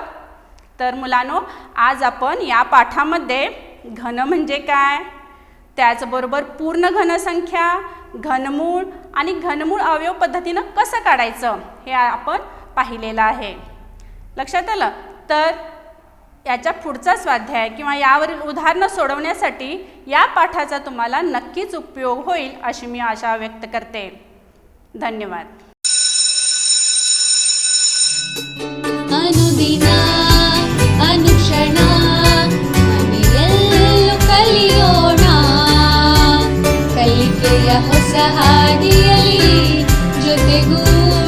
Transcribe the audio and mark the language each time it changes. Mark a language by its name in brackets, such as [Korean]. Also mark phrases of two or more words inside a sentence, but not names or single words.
[Marathi] तर मुलांनो, आज आपण या पाठामध्ये घन म्हणजे काय, त्याचबरोबर पूर्ण घनसंख्या, घनमूळ आणि घनमूळ अवयव पद्धतीनं कसं काढायचं हे आपण पाहिलेलं आहे. लक्षात आलं? तर याच्या पुढचा स्वाध्याय किंवा यावरील उदाहरणं सोडवण्यासाठी या पाठाचा तुम्हाला नक्कीच उपयोग होईल अशी मी आशा व्यक्त करते. धन्यवाद. [Kannada] ಅನುದಿನ ಅನುಕ್ಷಣ ಮನೆಯಲ್ಲೂ ಕಲಿಯೋಣ, ಕಲಿಕೆಯ ಹೊಸ ಹಾದಿಯಲ್ಲಿ ಜೊತೆಗೂ